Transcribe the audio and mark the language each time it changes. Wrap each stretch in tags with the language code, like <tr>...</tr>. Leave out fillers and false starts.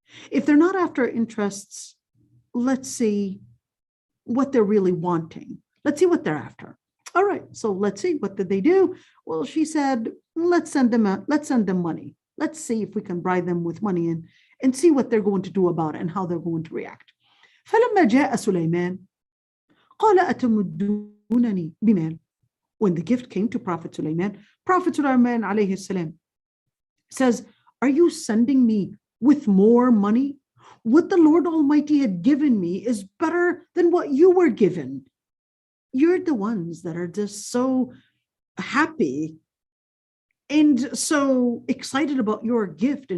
<en>If they're not after interests, let's see what they're really wanting. Let's see what they're after. All right, so let's see, what did they do? Well, she said, let's send them money. Let's see if we can bribe them with money and see what they're going to do about it and how they're going to react.</en> <ar>فلما جاء سليمان قال أتمدونني بمال.</ar> <en>When the gift came to Prophet Sulaiman alayhi salam says, are you sending me with more money? What the Lord Almighty had given me is better than what you were given. You're the ones that are just so happy and so excited about your gift.</en>